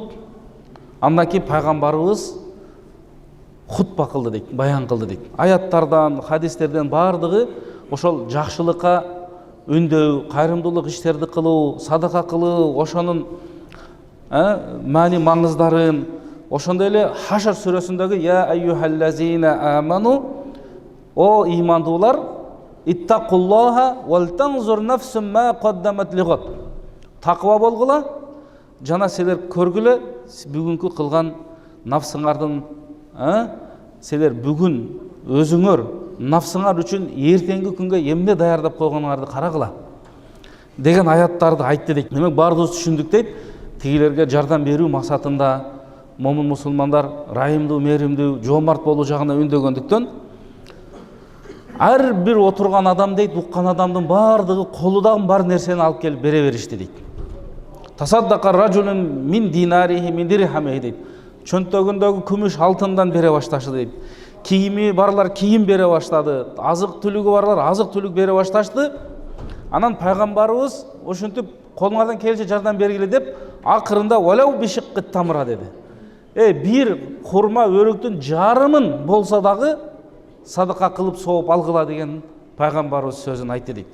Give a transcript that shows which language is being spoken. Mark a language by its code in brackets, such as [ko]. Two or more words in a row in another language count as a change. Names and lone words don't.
[ky] Андан кийин пайгамбарыбыз хутба кылды дейт, баян кылды дейт. Аяттардан, хадистерден бардыгы ошол жакшылыкка үндөө, кайрымдуулук иштерди кылуу, садака кылуу, ошонун маани маңыздарын, ошондой эле Хашр сүрөсүндөгү [ar] "يا أيها الذين آمنوا", [ky] о имандуулар, [ar] اتقوا الله ولتنظر نفس ما قدمت لغد. [ky] Таква болгула, жана силер көргүлө бүгүнкү кылган нафсыңардын, силер бүгүн өзүңөр нафсыңар үчүн эртеңки күнгө эмне даярдап койгонуңарды карагыла деген аяттарды айтты дейт. Демек баарыбыз түшүндүк дейт. Тигилерге жардам берүү максатында момун мусулмандар райымдуу, мээримдүү, жоомарт болуу жагына үндөгөндүктөн ар бир отурган адам дейт, уккан адамдын бардыгы колудагы бар нерсени алып келип бере беришти дейт. [ar] تصدق رجل من ديناره من درهمه дейт. [ky] чөнтөгүндөгү күмүш алтындан бере башташы дейт. Кийими барлар кийим бере баштады, азык түлүгү барлар азык түлүк бере башташты. Анан пайгамбарыбыз ошентип колуңардан келчи жардам бергиле деп акырында [ar] ولو بشق تمرة [ky] деди. Бир хурма өрүктүн жарымын болса дагы садака кылып сооп алгыла деген пайгамбарыбыз сөзүн айтты дейт.